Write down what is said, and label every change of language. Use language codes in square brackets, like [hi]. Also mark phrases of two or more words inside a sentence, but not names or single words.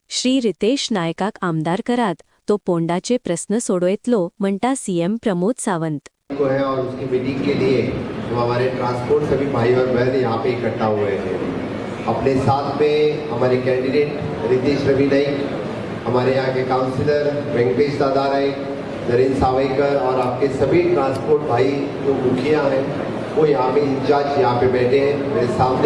[kok] श्री रितेश नायकाक आमदार करात, तो पोंडाचे प्रश्न सोडवतलो, म्हणटा सीएम प्रमोद सावंत। [hi] को है और उसकी मीटिंग के लिए जो हमारे ट्रांसपोर्ट सभी भाई और बहन यहाँ पे इकट्ठा हुए हैं। अपने साथ में हमारे कैंडिडेट रितेश रवि नाइक, हमारे यहाँ के काउंसिलर वेंकटेश दादा राय, नरेंद्र सावयकर और आपके सभी ट्रांसपोर्ट भाई जो मुखिया हैं वो यहाँ पे इंचार्ज यहाँ पे बैठे हैं मेरे सामने।